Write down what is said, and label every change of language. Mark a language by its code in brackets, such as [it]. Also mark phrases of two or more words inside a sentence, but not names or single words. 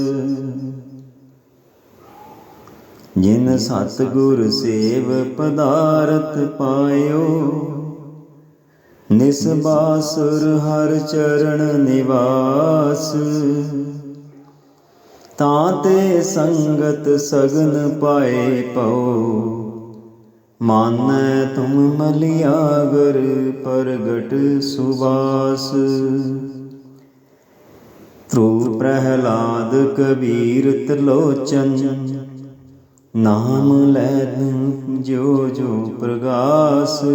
[bra] जिन सतगुर सेव पदारथ पायो। निसबासुर हर चरण निवास। ਤਾਂ ਤੇ ਸੰਗਤ ਸਗਨ ਪਾਏ ਪਉ। ਮਾਨੈ ਤੁਮ ਮਲਿਆਗਰ ਪ੍ਰਗਟ ਸੁਬਾਸ। ਧ੍ਰੁਵ ਪ੍ਰਹਲਾਦ ਕਬੀਰ ਤਿਲੋਚਨ ਨਾਮ ਲੈਨ ਜੋ ਜੋ ਪ੍ਰਗਾਸ।